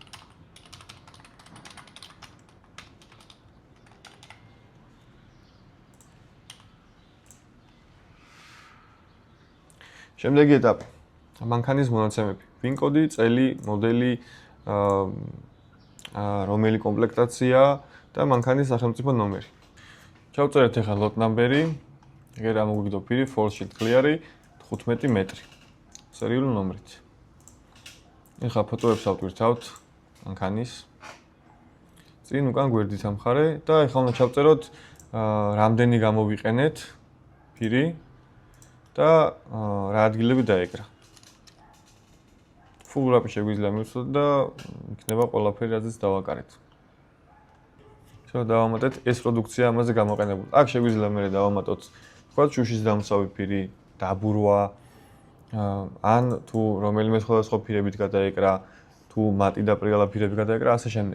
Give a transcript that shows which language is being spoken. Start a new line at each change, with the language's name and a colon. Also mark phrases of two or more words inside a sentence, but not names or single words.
Georgian: შემდეგი ეტაპი. მანქანის მონაცემები. ვინ კოდი, წელი, მოდელი, რომელი კომპლექტაცია და მანქანის სახელმწიფო ნომერი. ჩავწერეთ ახლა
English: lot number-ი,
Georgian: ეგერ ამოგვიგდო ფირი,
English: full sheet clear-ი, 15 მეტრი.
Georgian: სერიული ნომრით. ეხლა ფოტოებს ავტვირთავთ მანქანის. წინ უკან გვერდით ამხარე და ეხლა უნდა ჩავწეროთ რამდენი გამოვიყენეთ ფირი და რა ადგილები დაეკრა.
English: full wrap-ი
Georgian: შეგვიძლია მივცოთ და იქნება ყველაფერი რაზეც დავაკარეთ. დავამატეთ ეს პროდუქცია ამაზე გამოყენებული. აქ შეგვიძლია მე დავამატოთ თქვა შუშის დამცავი ფირი, დაბურვა, ან თუ რომელიმე სხვადასხვა ფირებით გადაეკრა, თუ მატი და პრიალა ფირები გადაეკრა, ასე შემდეგ.